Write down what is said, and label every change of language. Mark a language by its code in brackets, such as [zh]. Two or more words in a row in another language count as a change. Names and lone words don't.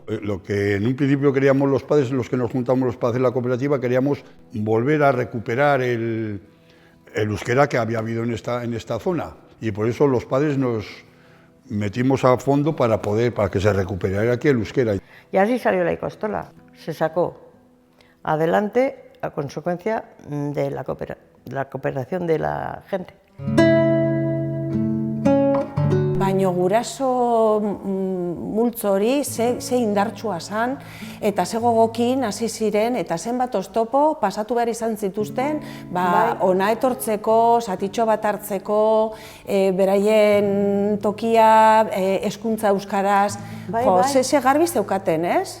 [es] Lo que en un principio queríamos los padres, los que nos juntamos los padres de la cooperativa, queríamos volver a recuperar el euskera que había habido en esta zona y por eso los padres nos metimos a fondo para que se recuperara aquí el euskera. Y así salió la ikastola, se sacó adelante a consecuencia de la cooperación de la gente. [eu] Baina guraso multzo hori ze indartsua zan, eta ze gogokin hasi ziren, eta zenbat oztopo pasatu behar izan zituzten, ona etortzeko, zatitxo bat hartzeko, beraien tokia, hezkuntza euskaraz, ze garbi zeukaten, ez?